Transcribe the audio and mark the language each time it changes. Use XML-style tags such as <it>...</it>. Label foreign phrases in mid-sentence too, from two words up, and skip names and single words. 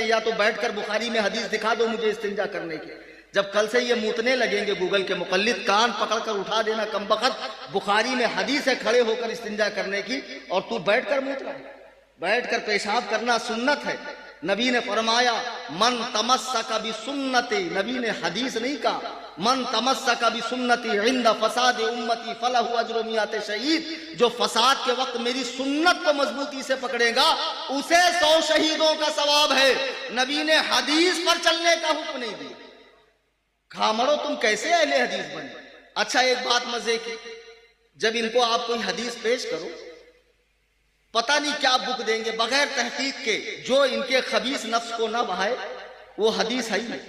<ur>یا تو بیٹھ کر بخاری میں حدیث دکھا دو مجھے استنجا کرنے کی۔ جب کل سے یہ موتنے لگیں گے گوگل کے مقلد، کان پکڑ کر اٹھا دینا کمبخت، بخاری میں حدیث ہے کھڑے ہو کر استنجا کرنے کی اور تو بیٹھ کر موت رہا ہے. بیٹھ کر پیشاب کرنا سنت ہے. نبی نے فرمایا,</ur> <ar>من تمسك بسنتي,</ar> <ur>نبی نے حدیث نہیں کہا,</ur> <ar>من تمسك بسنتي عند فساد أمتي فله أجر مائة شهيد.</ar> <ur>جو فساد کے وقت میری سنت کو مضبوطی سے پکڑے گا اسے 100 شہیدوں کا ثواب ہے. نبی نے حدیث پر چلنے کا حکم نہیں دیا۔ کھامڑو، تم کیسے اہل حدیث بنے? اچھا، ایک بات مزے کی، جب انکو آپ کوئی حدیث پیش کرو، پتا نہیں کیا بک دیں گے بغیر تحقیق کے، جو انکے خبیث نفس کو نہ بہائے وہ حدیث ہے ہی.</ur>